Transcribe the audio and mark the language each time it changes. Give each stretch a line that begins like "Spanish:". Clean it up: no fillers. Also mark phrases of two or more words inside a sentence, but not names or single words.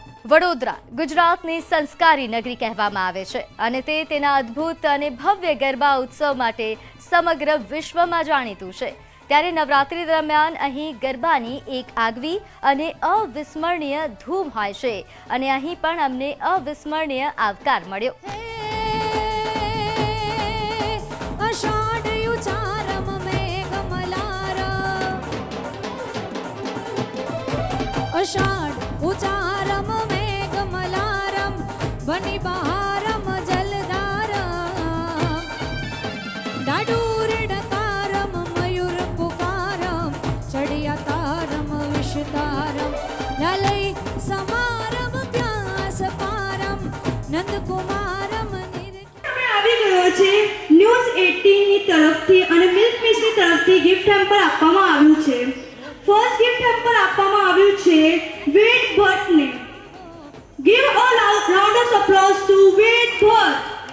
Gujarati: વડોદરા ગુજરાતની સંસ્કારી નગરી કહેવામાં આવે છે અને તે તેના અદ્ભુત અને ભવ્ય ગરબા ઉત્સવ માટે સમગ્ર વિશ્વમાં જાણીતું છે। ત્યારે નવરાત્રી દરમિયાન અહીં ગરબાની એક આગવી અને અવિસ્મરણીય ધૂમ હોય છે અને અહીં પણ અમને અવિસ્મરણીય આવકાર મળ્યો।
Hindi: अषाढ़ उचारम मेघ मलारम बनी बहारम जलधारम डाडूर डकारम मयूर पुकारम चढ़िया तारम विषतारम ललय समारम प्यास पारम नंद कुमारम
Gujarati: આવી ગયો છે ન્યૂઝ 18 ની તરફથી અને મિલ્ક મિસ્ટની તરફથી
English: gift hamper
Gujarati: આપવામાં આવ્યું છે।
English: first gift hamper
Gujarati: આપવામાં આવ્યું છે વેદ ભટ્ટને।
English: give a round of applause to વેદ ભટ્ટ।